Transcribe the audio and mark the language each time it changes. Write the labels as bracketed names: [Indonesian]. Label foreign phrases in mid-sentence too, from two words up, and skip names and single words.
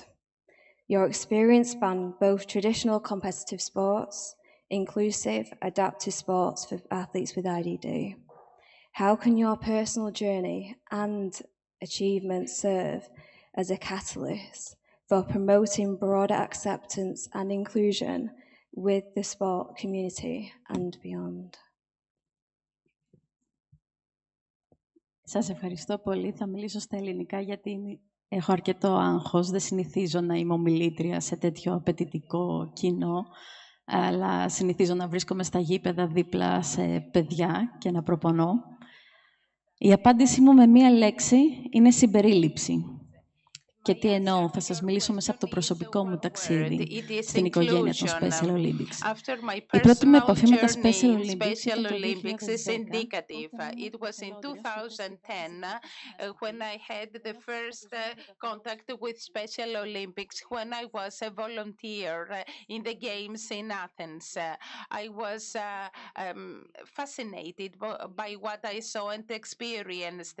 [English] Your experience spanned both traditional competitive sports, inclusive, adaptive sports for athletes with IDD. How can your personal journey and achievements serve as a catalyst for promoting broader acceptance and inclusion with the sport community and beyond? [Greek] Σας ευχαριστώ πολύ. Θα μιλήσω στα ελληνικά γιατί έχω αρκετό άγχος. Δεν συνηθίζω να είμαι ομιλήτρια σε τέτοιο απαιτητικό κοινό, αλλά συνηθίζω να βρίσκομαι στα γήπεδα δίπλα σε παιδιά και να προπονώ. Η απάντησή μου με μία λέξη είναι συμπερίληψη. Και τι εννοώ, θα σας μιλήσω μέσα από το προσωπικό μου ταξίδι στην οικογένεια των Special Olympics. Η πρώτη μου επαφή με τα Special Olympics ήταν το 2010. [English] It was in 2010 when I had the first contact with Special Olympics when I was a volunteer in the games in Athens. I was fascinated by what I saw and experienced.